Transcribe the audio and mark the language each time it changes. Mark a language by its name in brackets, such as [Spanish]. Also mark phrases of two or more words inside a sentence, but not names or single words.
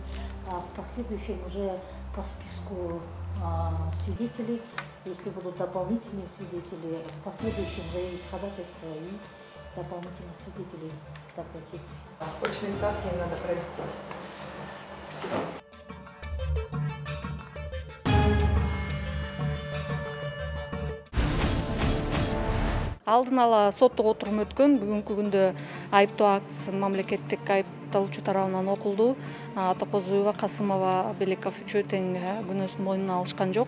[Russian] А в последующем уже по списку свидетелей, если будут дополнительные свидетели, в последующем заявить ходатайство и дополнительных свидетелей допросить. Очные ставки надо провести. Спасибо. [Kyrgyz] Алдын ала соттук отурум өткөн. Бүгүнкү күндө айыптоо актысын мамлекеттик айыпталуучу тарабынан окулду. Аткозуева, Касымова, Белеков үчөө тең күнөөсүн мойнуна алышкан жок.